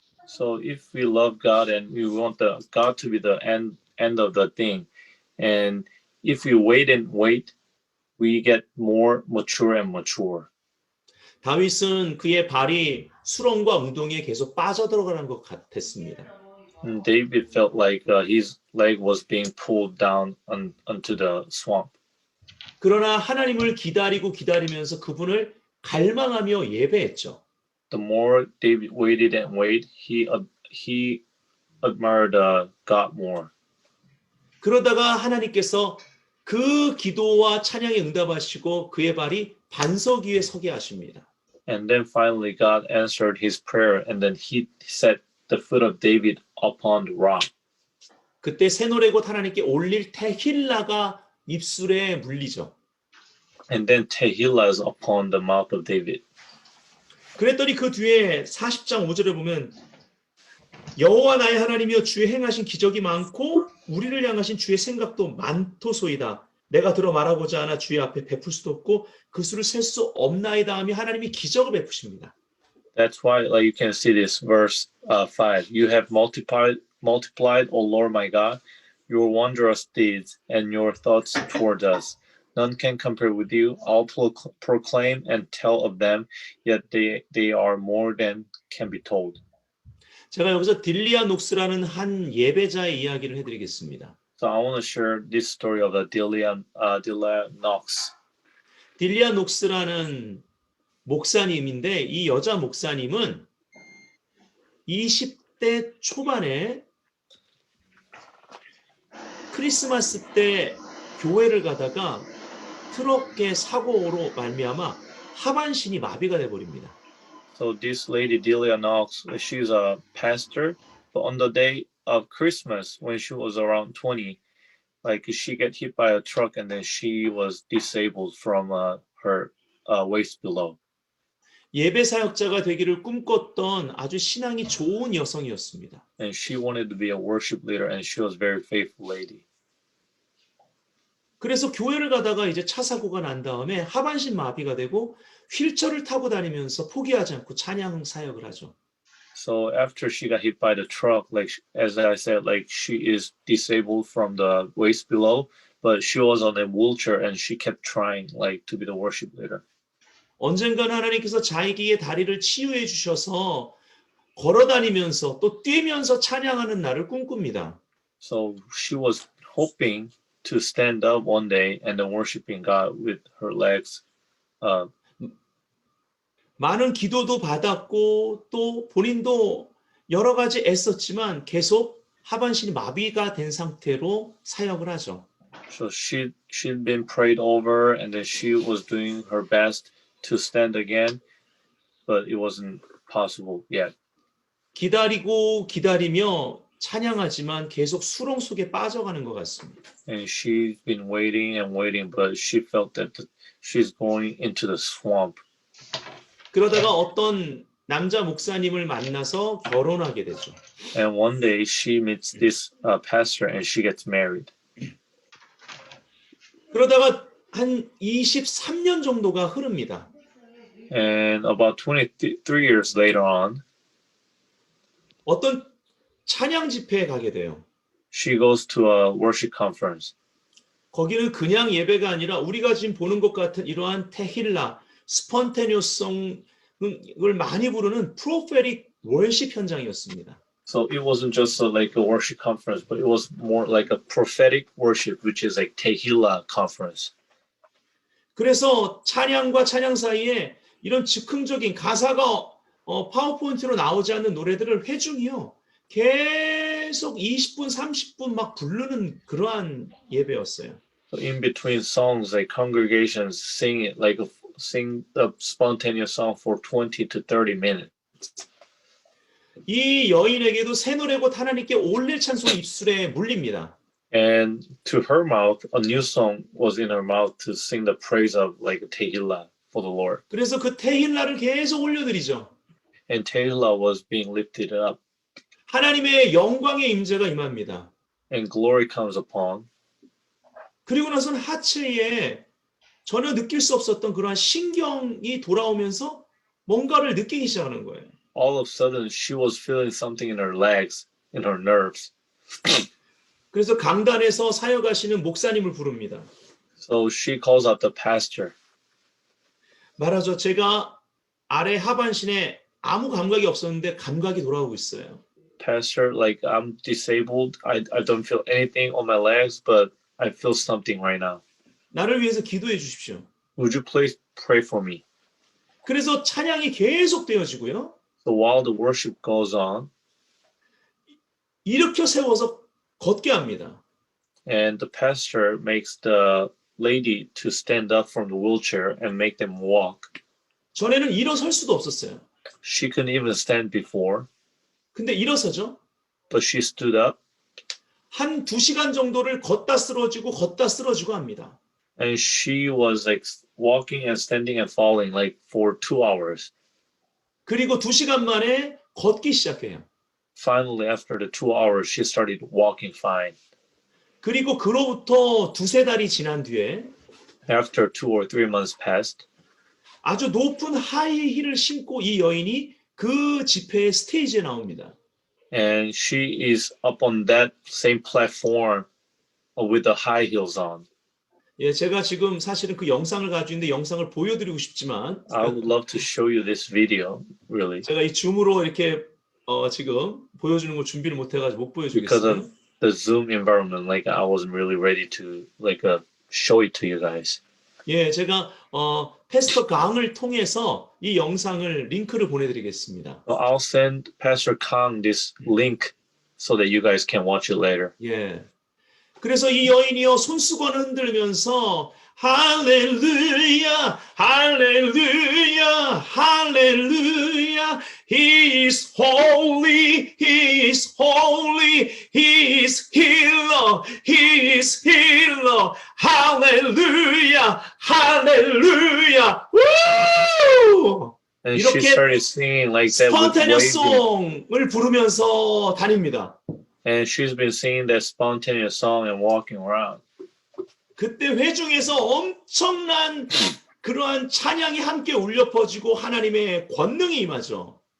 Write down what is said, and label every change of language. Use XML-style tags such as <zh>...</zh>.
<en>So if we love God and we want God to be the end of the thing, and if we wait and wait, we get more mature and mature.</en> <ko>다윗은 그의 발이 수렁과 웅덩이에 계속 빠져들어가는 것 같았습니다.</ko> <en>And David felt like his leg was being pulled down onto the swamp.</en> <ko>그러나 하나님을 기다리고 기다리면서 그분을 갈망하며 예배했죠.</ko> <en>The more David waited and waited, he admired God more.</en> <ko>그러다가 하나님께서 그 기도와 찬양에 응답하시고 그의 발이 반석 위에 서게 하십니다.</ko> <en>And then finally God answered his prayer, and then he set the foot of David upon the rock.</en> <ko>그때 새 노래 곧 하나님께 올릴 테힐라가 입술에 물리죠.</ko> <en>And then Tehillah is upon the mouth of David.</en> <ko>그랬더니 그 뒤에 40장 5절에 보면 여호와 나의 하나님이여 주의 행하신 기적이 많고 우리를 향하신 주의 생각도 많도소이다. 내가 들어 말하고자 하나 주의 앞에 베풀 수도 없고 그 수를 셀 수 없나이다 하며 하나님이 기적을 베푸십니다.</ko> <en>That's why, like you can see this verse 5. You have multiplied, O Lord my God, your wondrous deeds and your thoughts toward us. None can compare with you. I'll proclaim and tell of them, yet they are more than can be told.</en> <ko>제가 여기서 딜리아 녹스라는 한 예배자의 이야기를 해드리겠습니다.</ko> <en>So I want to share this story of the Delia Knox.</en> <ko>딜리아 녹스라는 목사님인데 이 여자 목사님은 20대 초반에 크리스마스 때 교회를 가다가 트럭의 사고로 말미암아 하반신이 마비가 돼 버립니다.</ko> <en>So this lady Delia Knox, she's a pastor, but on the day of Christmas, when she was around 20, like she got hit by a truck and then she was disabled from her waist below.</en> <ko>예배 사역자가 되기를 꿈꿨던 아주 신앙이 좋은 여성이었습니다.</ko> <en>And she wanted to be a worship leader, and she was a very faithful lady.</en> <ko>그래서 교회를 가다가 이제 차 사고가 난 다음에 하반신 마비가 되고 휠체어를 타고 다니면서 포기하지 않고 찬양 사역을 하죠.</ko> <en>So after she got hit by the truck, like as I said, like she is disabled from the waist below, but she was on a wheelchair and she kept trying like to be the worship leader.</en> <ko>언젠가는 하나님께서 자기의 다리를 치유해 주셔서 걸어 다니면서 또 뛰면서 찬양하는 날을 꿈꿉니다.</ko> <en>So she was hoping to stand up one day and then worshiping God with her legs.</en> <ko>많은 기도도 받았고 또 본인도 여러 가지 애썼지만 계속 하반신이 마비가 된 상태로 사역을 하죠.</ko> <en>So she'd been prayed over, and then she was doing her best to stand again, but it wasn't possible yet.</en> <ko>기다리고 기다리며 찬양하지만 계속 수렁 속에 빠져가는 것 같습니다.</ko> <en>And she's been waiting and waiting, but she felt that she's going into the swamp.</en> <ko>그러다가 어떤 남자 목사님을 만나서 결혼하게 되죠.</ko> <en>And one day she meets this pastor, and she gets married.</en> <ko>그러다가 한 23년 정도가 흐릅니다.</ko> <en>And about 23 years later on,</en> <ko>어떤 찬양 집회에 가게 돼요.</ko> <en>she goes to a worship conference.</en> <ko>거기는 그냥 예배가 아니라 우리가 지금 보는 것 같은 이러한 테힐라, 스폰테니어성을 많이 부르는</ko> <en>프로페릭 월십</en> <ko>현장이었습니다.</ko> <en>So it wasn't just like a worship conference, but it was more like a prophetic worship, which is like Tehillah conference.</en> <ko>그래서 찬양과 찬양 사이에 이런 즉흥적인 가사가 파워포인트로 나오지 않는 노래들을 회중이요. 계속 20분, 30분 막 부르는 그러한 예배였어요.</ko> <en>So in between songs, like congregations sing it sing the spontaneous song for 20 to 30 minutes.</en> <ko>이 여인에게도 새 노래곧 하나님께 올릴 찬송이 입술에 물립니다.</ko> <en>And to her mouth, a new song was in her mouth to sing the praise of like Tehillah for the Lord.</en> <ko>그래서 그 테힐라를 계속 올려드리죠.</ko> <en>And Tehillah was being lifted up,</en> <ko>하나님의 영광의 임재가 임합니다.</ko> <en>and glory comes upon.</en> <ko>그리고 나서는 하체에 전혀 느낄 수 없었던 그러한 신경이 돌아오면서 뭔가를 느끼기 시작하는 거예요.</ko> <en>All of a sudden, she was feeling something in her legs, in her nerves.</en> <ko>그래서 강단에서 사역하시는 목사님을 부릅니다.</ko> <en>So she calls out the pastor.</en> <ko>말하죠. 제가 아래 하반신에 아무 감각이 없었는데 감각이 돌아오고 있어요.</ko> <en>Pastor, like I'm disabled. I don't feel anything on my legs, but I feel something right now.</en> <ko>나를 위해서 기도해 주십시오.</ko> <en>Would you please pray for me?</en> <ko>그래서 찬양이 계속 되어지고요.</ko> <en>So while the worship goes on,</en> <ko>일으켜 세워서 걷게 합니다.</ko> <en>and the pastor makes the lady to stand up from the wheelchair and make them walk.</en> <ko>전에는 일어설 수도 없었어요.</ko> <en>She couldn't even stand before,</en> <ko>근데 일어서죠.</ko> <en>but she stood up,</en> <ko>한 2시간 정도를 걷다 쓰러지고 합니다.</ko> <en>and she was like walking and standing and falling like for 2 hours.</en> <ko>그리고 2시간 만에 걷기 시작해요.</ko> <en>Finally, after the 2 hours, she started walking fine.</en> <ko>그리고 그로부터 2-3달이 지난 뒤에</ko> <en>After 2 or 3 months passed,</en> <ko>아주 높은 하이힐을 신고 이 여인이 그 집회의 스테이지에 나옵니다.</ko> <en>and she is up on that same platform with the high heels on.</en> <ko>예, 제가 지금 사실은 그 영상을 가지고 있는데 영상을 보여드리고 싶지만</ko> <en>I would love to show you this video, really,</en> <ko>제가 이 줌으로 이렇게 지금 보여주는 거 준비를 못 해가지고 못</ko> <en>because</en> <ko>보여주겠어요.</ko> <en>of the Zoom environment. Like I wasn't really ready to show it to you guys.</en> <ko>예, 제가 패스터 강을 통해서 이 영상을 링크를 보내드리겠습니다.</ko> <en>So I'll send Pastor Kang this link so that you guys can watch it later.</en> <ko>예. 그래서 이 여인이요 손수건을 흔들면서 할렐루야, 할렐루야, 할렐루야.</ko> <en>He is holy, he is holy, he is healer, he is healer.</en> <ko>할렐루야, 할렐루야. 우!</ko> <en>And she</en> <ko>이렇게</ko> <en>started singing like that with 스폰테니어스 waving.</en> <ko>송을 부르면서 다닙니다.</ko> <en>And she's been singing that spontaneous song and walking around.</en> <ko>그때 회중에서 엄청난 그러한 찬양이 함께 울려 퍼지고 하나님의 권능이 임하죠.</ko>